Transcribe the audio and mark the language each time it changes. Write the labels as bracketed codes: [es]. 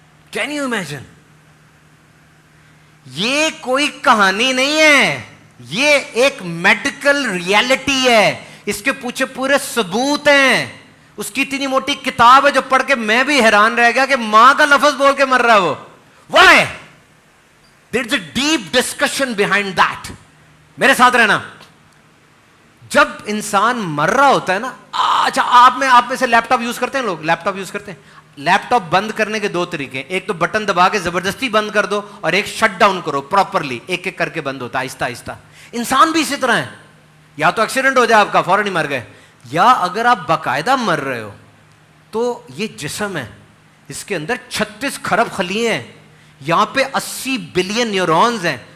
[en] Can you imagine? [ur] یہ کوئی کہانی نہیں ہے, یہ ایک میڈیکل ریالٹی ہے. اس کے پیچھے پورے ثبوت ہیں. اس کی اتنی موٹی کتاب ہے جو پڑھ کے میں بھی حیران رہ گیا کہ ماں کا لفظ بول کے مر رہا ہے وہ. [en] Why? There's a deep discussion behind that. [ur] میرے ساتھ رہنا. جب انسان مر رہا ہوتا ہے نا, اچھا آپ میں سے لیپ ٹاپ یوز کرتے ہیں لوگ, لیپ ٹاپ یوز کرتے ہیں. لیپ ٹاپ بند کرنے کے دو طریقے ہیں, ایک تو بٹن دبا کے زبردستی بند کر دو, اور ایک شٹ ڈاؤن کرو پراپرلی, ایک ایک کر کے بند ہوتا ہے آہستہ آہستہ. انسان بھی اسی طرح ہے, یا تو ایکسیڈنٹ ہو جائے آپ کا فوراً ہی مر گئے, یا اگر آپ باقاعدہ مر رہے ہو تو یہ جسم ہے, اس کے اندر 36 کھرب خلیے ہیں, یہاں پہ 80 بلین نیورونز ہیں.